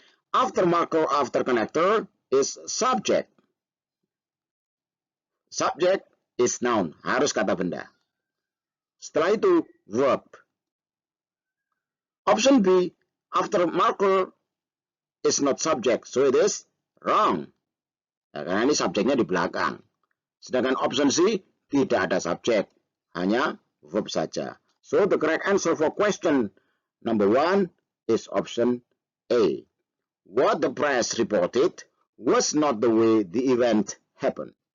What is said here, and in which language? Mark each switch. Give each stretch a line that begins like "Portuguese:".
English: After marker, after connector is subject. Subject is noun.
Indonesian: Harus kata benda. Setelah itu, verb.
English: Option B, after marker is not subject. So it is wrong.
Indonesian: Nah, karena ini subjeknya di belakang. Sedangkan option C, tidak ada subjek. Hanya verb saja.
English: So the correct answer for question number 1 is option A. What the press reported was not the way the event happened.